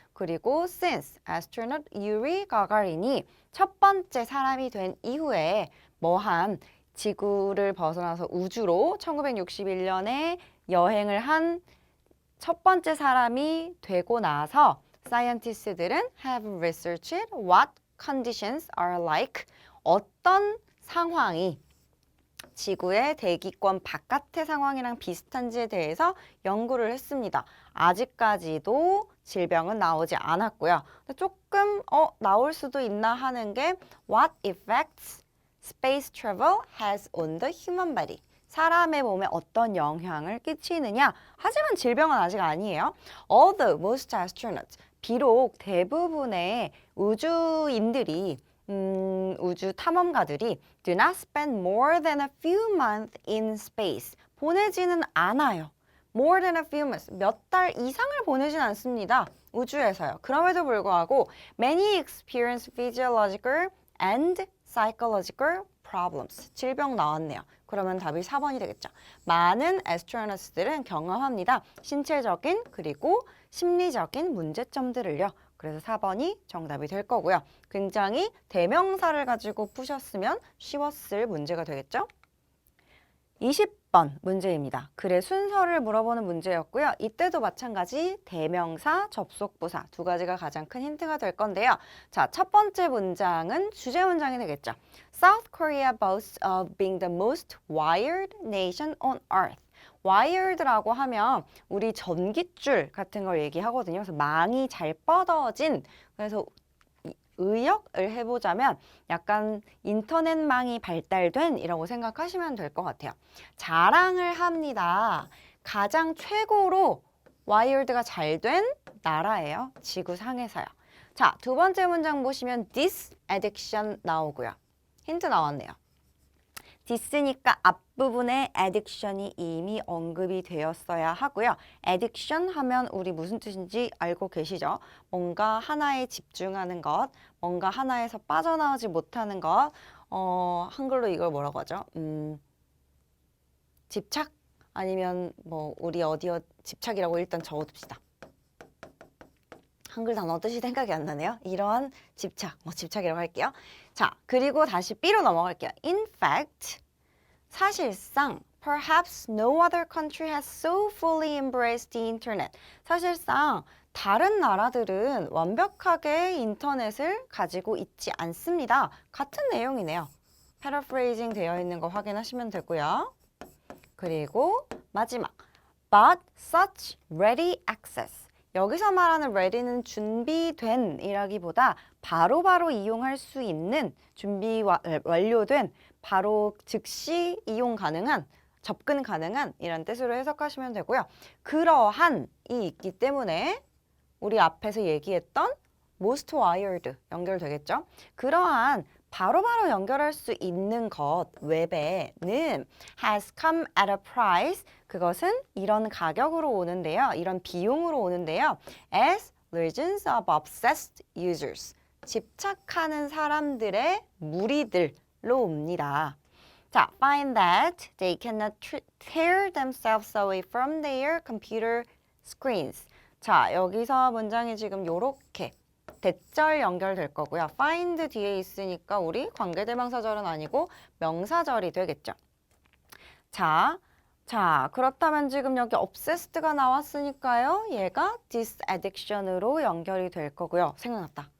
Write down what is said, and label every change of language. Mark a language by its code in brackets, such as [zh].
[ko] 그리고 since astronaut 유리 가가린이 첫 번째 사람이 된 이후에 뭐한 지구를 벗어나서 우주로 1961년에 여행을 한 첫 번째 사람이 되고 나서 scientist들은 [en] have researched what conditions are like [ko] 어떤 상황이 지구의 대기권 바깥의 상황이랑 비슷한지에 대해서 연구를 했습니다. 아직까지도 질병은 나오지 않았고요. 조금 나올 수도 있나 하는 게 [en] What effects space travel has on the human body? [ko] 사람의 몸에 어떤 영향을 끼치느냐? 하지만 질병은 아직 아니에요. [en] Although most astronauts, [ko] 비록 대부분의 우주인들이 우주 탐험가들이 [en] do not spend more than a few months in space. [ko] 보내지는 않아요. [en] More than a few months. [ko] 몇 달 이상을 보내진 않습니다. 우주에서요. 그럼에도 불구하고 [en] many experience physiological and psychological problems. [ko] 질병 나왔네요. 그러면 답이 4번이 되겠죠. 많은 애스트로너스들은 경험합니다. 신체적인 그리고 심리적인 문제점들을요. 그래서 4번이 정답이 될 거고요. 굉장히 대명사를 가지고 푸셨으면 쉬웠을 문제가 되겠죠? 20번 문제입니다. 글의 순서를 물어보는 문제였고요. 이때도 마찬가지 대명사, 접속부사 두 가지가 가장 큰 힌트가 될 건데요. 자, 첫 번째 문장은 주제 문장이 되겠죠. [en] South Korea boasts of being the most wired nation on earth. [ko] wired라고 하면 우리 전깃줄 같은 걸 얘기하거든요. 그래서 망이 잘 뻗어진 그래서 의역을 해보자면 약간 인터넷망이 발달된 이라고 생각하시면 될 것 같아요. 자랑을 합니다. 가장 최고로 와이어드가 잘 된 나라예요. 지구상에서요. 자, 두 번째 문장 보시면 this addiction 나오고요. 힌트 나왔네요. this니까 앞부분에 addiction이 이미 언급이 되었어야 하고요. addiction 하면 우리 무슨 뜻인지 알고 계시죠? 뭔가 하나에 집중하는 것, 뭔가 하나에서 빠져나오지 못하는 것, 한글로 이걸 뭐라고 하죠? 집착? 아니면 우리 어디어 집착이라고 일단 적어둡시다. 한글 단어 뜻이 생각이 안 나네요. 이러한 집착, 집착이라고 할게요. 자, 그리고 다시 B로 넘어갈게요. [en] In fact, [ko] 사실상 [en] perhaps no other country has so fully embraced the internet. [ko] 사실상 다른 나라들은 완벽하게 인터넷을 가지고 있지 않습니다. 같은 내용이네요. paraphrasing 되어 있는 거 확인하시면 되고요. 그리고 마지막 [en] but such ready access. [ko] 여기서 말하는 ready는 준비된 이라기보다 바로바로 이용할 수 있는 준비 완료된 바로 즉시 이용 가능한 접근 가능한 이란 뜻으로 해석하시면 되고요. 그러한이 있기 때문에 우리 앞에서 얘기했던 most wired 연결되겠죠. 그러한 바로바로 연결할 수 있는 것 웹에는 [en] has come at a price [ko] 그것은 이런 가격으로 오는데요. 이런 비용으로 오는데요. [en] as legions of obsessed users [ko] 집착하는 사람들의 무리들로 옵니다. [en] 자, find that they cannot tear themselves away from their computer screens. [ko] 자, 여기서 문장이 지금 요렇게 대절 연결될 거고요. find 뒤에 있으니까 우리 관계대명사절은 아니고 명사절이 되겠죠. 자, 그렇다면 지금 여기 obsessed가 나왔으니까요. 얘가 disaddiction으로 연결이 될 거고요. 생각났다.